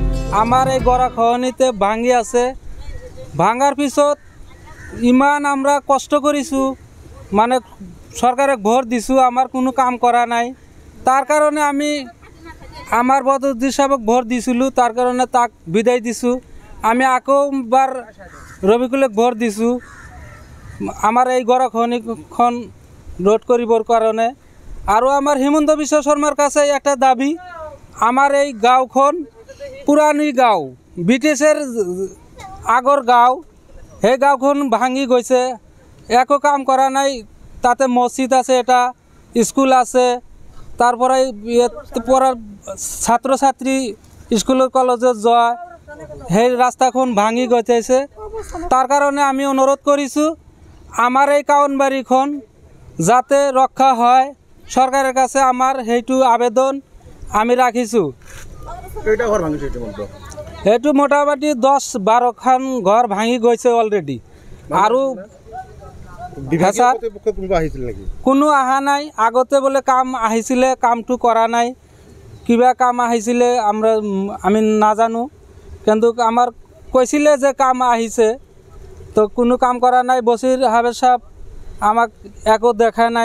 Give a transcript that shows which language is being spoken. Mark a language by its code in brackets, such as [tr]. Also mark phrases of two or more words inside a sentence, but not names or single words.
[as] আমার এই গড়াখনিতে ভাঙি আছে। ভাঙার পিছত ইমান আমরা কষ্ট করিছু, মানে সরকারে ভোট দিছু, আমার কোনো কাম করা নাই। তার কারণে আমি আমার বদরুদ্দি সাহেবক ভোট দিছিলো, তার কারণে তাক বিদায় দিছু। আমি আকৌবার রবিকুলক ভোট দিছু আমার এই গড়াখনিখন রোধ করিবার কারণে। আর আমার হিমন্ত বিশ্ব শর্মার কাছে একটা দাবি, আমার এই গাঁওখন পুরানি গাঁও, ব্রিটিশের আগর গাঁও, সেই গাঁওখন ভাঙি গৈছে, একো কাম করা নাই। তাতে মসজিদ আছে, এটা স্কুল আছে, তারপরে পড়ার ছাত্রছাত্রী স্কুল কলেজে যাওয়া, সেই রাস্তাখন ভাঙি গৈছে। তার কারণে আমি অনুরোধ করিছো আমার এই কাউনবাড়িখন যাতে রক্ষা হয়, সরকারের কাছে আমার সেইটো আবেদন আমি রাখিছো। সেইটো মোটামুটি 10-12 খান ঘর ভাঙি গৈছে অলরেডি। আৰু কোনো অহা নাই, আগতে বোলে কাম আহিছিলে, কামটো কৰা নাই, কিবা কাম আহিছিলে আমি নাজানো, কিন্তু আমার কৈছিলে যে কাম আহিছে, তো কোনো কাম করা নাই। বসির হাবের সাহেব আমাক একো দেখা নাই।